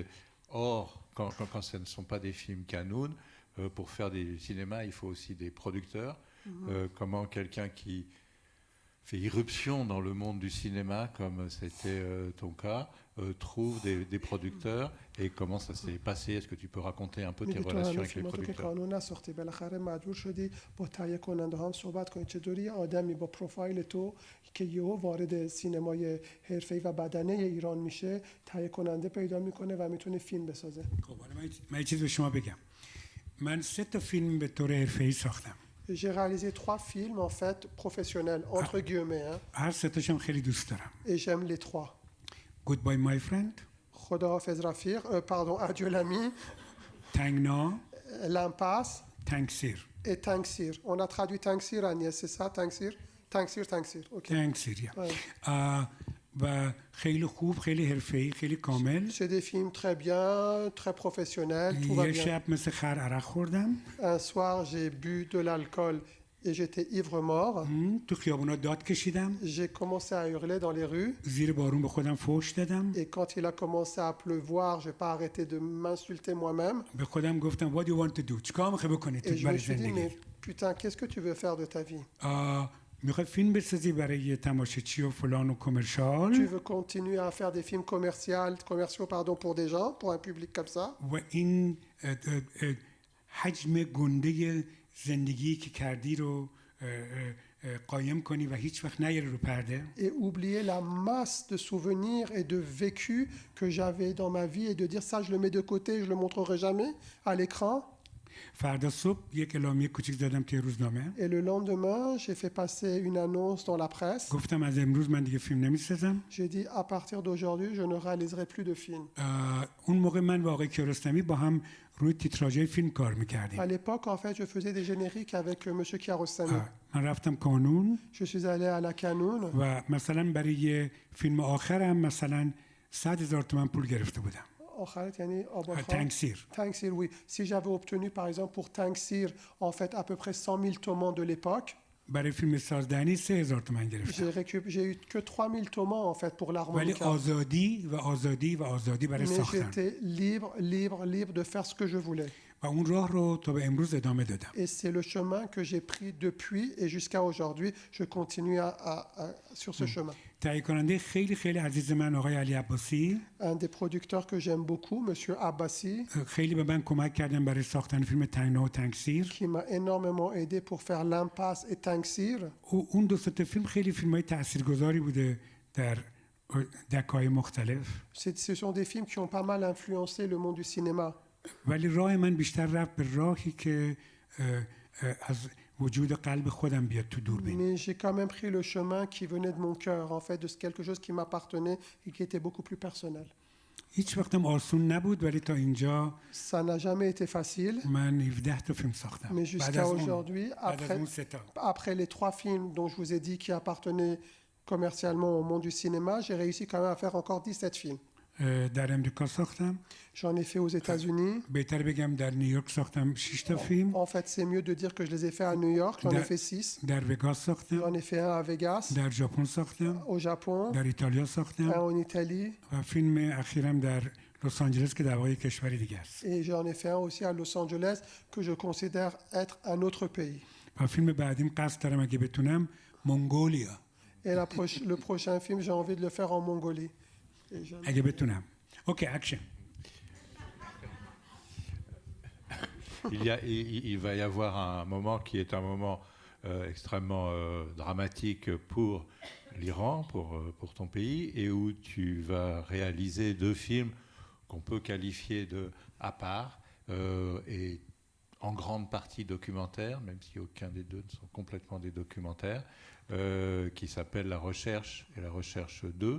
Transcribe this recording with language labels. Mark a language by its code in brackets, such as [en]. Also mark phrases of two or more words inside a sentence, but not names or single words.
[fr] Or, quand ce ne sont pas des films Canon, pour faire des cinémas, il faut aussi des producteurs. Comment quelqu'un qui fait irruption dans le monde du cinéma, comme c'était ton cas, trouve des producteurs et comment ça s'est passé? Est-ce que tu peux raconter un peu tes relations avec les producteurs? [fa] که یهو وارد سینمای حرفه‌ای و بدنه ایران میشه تهیه کننده پیدا میکنه و میتونه فیلم بسازه. خب من یه چیز به شما بگم. من 3 تا فیلم به طور حرفه‌ای ساختم. [fr] J'ai réalisé 3 films en fait professionnels entre guillemets. [fa] هر 3 تاشم خیلی دوست دارم. [fr] Et j'aime les 3. [en] Goodbye my friend. [fa] خداحافظ رفیق. [fr] Pardon, adieu l'ami. [fa] تنگنا. [fr] L'impasse. [fa] تنگسیر. [fr] et Tangsir. On a traduit Tangsir, Agnès, c'est ça, Tangsir? Tangsir, ok. [fa] تانکسیر [fr] Ouais. [fa] و خیلی خوب، خیلی حرفه‌ای، خیلی کامل. [fr] C'est des films très bien, très professionnels, tout va [fa] یه [fr] bien. [fa] شب مثل خر عرق خوردم، [fr] Un soir, j'ai bu de l'alcool et j'étais ivre mort. [fa] تو خیابونا داد کشیدم، [fr] J'ai commencé à hurler dans les rues [fa] زیر بارون به خودم فحش دادم، [fr] et quand il a commencé à pleuvoir, je n'ai pas arrêté de m'insulter moi-même. [fa] به خودم گفتم [en] what do you want to do، [fa] چیکار میخوای بکنی [fr] Et [fa] تو [fr] je me [fa] برای [fr] suis dit, [fa] زندگی؟ [fr] mais putain, qu'est-ce que tu veux faire de ta vie? [fa] میخوای فیلم بسازی برای تماشاچی و فلان و [fr] Tu [fa] کمرشال [fr] veux continuer à faire des films commerciaux pour des gens, pour un public comme ça? [fa] و این حجم گنده زندگی که کردی رو قایم کنی و هیچ وقت نیاری رو پرده. [fr] Et oublier la masse de souvenirs et de vécus que j'avais dans ma vie et de dire ça, je le mets de côté, je le montrerai jamais à l'écran. [fa] فردا صبح یک اعلامیه کوچیک زدم توی روزنامه، [fr] Et le lendemain, j'ai fait passer une annonce dans la presse. [fa] گفتم از امروز من دیگه فیلم نمیسازم. [fr] J'ai dit à partir d'aujourd'hui, je ne réaliserai plus de films. [fa] اون موقع من و آقای کیارستمی با هم روی تیتراژهای فیلم کار [fr] À [fa] میکردیم. [fr] l'époque, en fait, je faisais des génériques avec Monsieur Kiarostami. [fa] من رفتم کانون [fr] Je suis allé à la Canoun. [fa] و مثلا برای فیلم آخرم مثلا 100,000 تومان پول گرفته بودم. Okharet, yani, Abakhan. تنگسیر. [fr] Tangsir, oui. Si j'avais obtenu, par exemple, pour Tangsir, en fait, à peu près 100 000 tomans de l'époque, [fa] برای فیلم سازدنی 3,000 تومان گرفتم. [fr] j'ai eu que 3 000 tomans, en fait, pour [fa] ولی [fr] l'harmonica. [fa] آزادی و آزادی و آزادی برای [fr] Mais [fa] ساختن. [fr] j'étais libre de faire ce que je voulais. [fa] و اون راه رو تا به امروز ادامه دادم. [fr] Et c'est le chemin que j'ai pris depuis et jusqu'à aujourd'hui. Je continue sur ce chemin. [fa] تهیه کننده خیلی خیلی عزیز من آقای علی عباسی [fr] Un des producteurs que j'aime beaucoup, Monsieur Abbasi, [fa] خیلی به من کمک کردن برای ساختن فیلم تنگنا و تنگسیر. [fr] qui m'a énormément aidé pour faire L'Impasse et Tangsir. [fa] اون دو تا فیلم خیلی فیلم‌های تاثیرگذاری بوده در دکه‌های مختلف. [fr] Ce sont des films qui ont pas mal influencé le monde du cinéma. [fa] ولی راه من بیشتر رفت به راهی که از وجود قلب خودم بیاد تو دوربین. [fr] Mais j'ai quand même pris le chemin qui venait de mon cœur, en fait, de quelque chose qui m'appartenait et qui était beaucoup plus personnel. [fa] هیچ وقتم آسون نبود ولی تا اینجا [fr] Ça n'a jamais été facile, [fa] من 17 تا فیلم ساختم. [fr] mais [fa] بعد [fr] jusqu'à [fa] از اون [fr] aujourd'hui, [fa] بعد از اون سه تا. [fr] après les 3 films dont je vous ai dit qui appartenaient commercialement au monde du cinéma, j'ai réussi quand même à faire encore 17 films. [fa] در امریکا ساختم. [fr] J'en ai fait aux États-Unis. [fa] بهتر بگم در نیویورک ساختم 6 تا فیلم. [fr] En fait, c'est mieux de dire que je les ai fait à New York. J'en ai fait 6. [fa] در وگاس ساختم. [fr] J'en ai fait un à Vegas, [fa] در ژاپن ساختم. [fr] au Japon, [fa] در ایتالیا [fr] un [fa] ساختم [fr] en Italie, [fa] و فیلم اخیرم در لس آنجلس که در واقع کشور دیگه است. [fr] et j'en ai fait un aussi à Los Angeles que je considère être un autre pays. [fa] و فیلم بعدیم قصد دارم اگه بتونم منگولیا. [fr] Et le prochain film, j'ai envie de le faire en Mongolie. Et [fa] اگه بتونم. [en] okay action. [fr] Il va y avoir un moment qui est un moment extrêmement dramatique pour l'Iran, pour ton pays, et où tu vas réaliser 2 films qu'on peut qualifier de à part et en grande partie documentaires, même si aucun des deux ne sont complètement des documentaires, qui s'appellent La Recherche et La Recherche 2.